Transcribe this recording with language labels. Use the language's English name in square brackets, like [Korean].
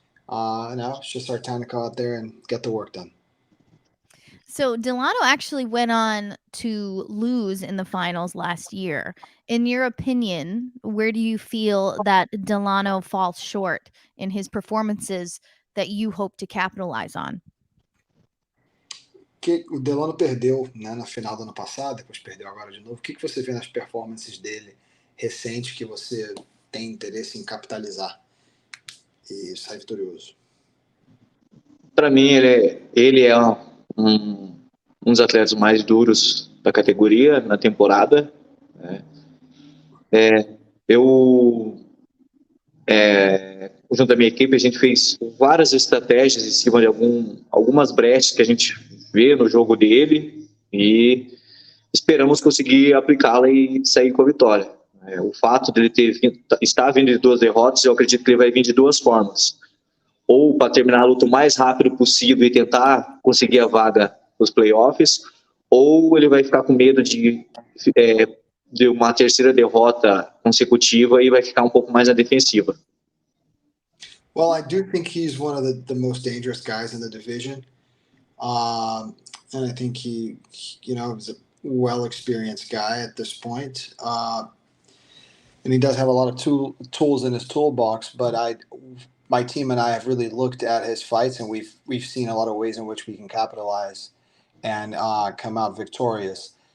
[English] Now it's just our time to go out there and get the work done. So Delano actually went on to lose in the finals last year. In your opinion, where do you feel that Delano falls short in his performances that you hope to capitalize on? [Portuguese] Que o Delano perdeu, né, na final do ano passado, depois perdeu agora de novo. O que você vê nas performances dele recentes que você tem interesse em capitalizar e sair vitorioso? Para mim, ele é um dos atletas mais duros da categoria na temporada. Eu, junto à minha equipe, a gente fez várias estratégias em cima de algumas brechas que a gente vê no jogo dele e esperamos conseguir aplicá-la e sair com a vitória. O fato dele estar vindo de 2 derrotas, eu acredito que ele vai vir de 2 formas. Ou para terminar a luta o mais rápido possível e tentar conseguir a vaga nos playoffs, ou ele vai ficar com medo de uma terceira derrota consecutiva e vai ficar um pouco mais na defensiva. [English] Well, I do think he's one of the most dangerous guys in the division. And I think he's a well-experienced guy at this point. And he does have a lot of tools in his toolbox, but my team and I have really looked at his fights, and we've seen a lot of ways in which we can capitalize and come out victorious.